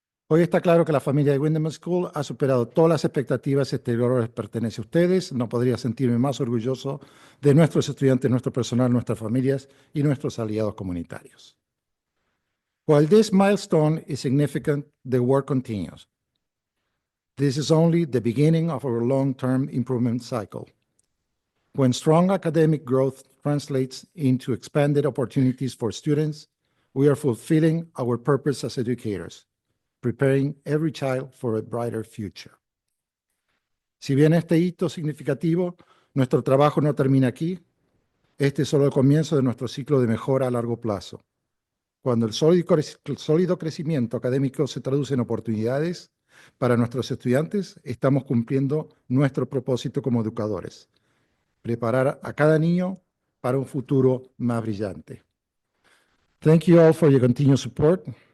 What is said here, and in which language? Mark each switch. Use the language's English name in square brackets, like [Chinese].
[Spanish] Hoy está claro que la familia de Windham School ha superado todas las expectativas. Este logro les pertenece a ustedes. No podría sentirme más orgulloso de nuestros estudiantes, nuestro personal, nuestras familias y nuestros aliados comunitarios. [English] While this milestone is significant, the work continues. This is only the beginning of our long-term improvement cycle. When strong academic growth translates into expanded opportunities for students, we are fulfilling our purpose as educators, preparing every child for a brighter future. [Spanish] Si bien este hito significativo, nuestro trabajo no termina aquí. Este es solo el comienzo de nuestro ciclo de mejora a largo plazo. Cuando el sólido crecimiento académico se traduce en oportunidades para nuestros estudiantes, estamos cumpliendo nuestro propósito como educadores: preparar a cada niño para un futuro más brillante. [English] Thank you all for your continued support.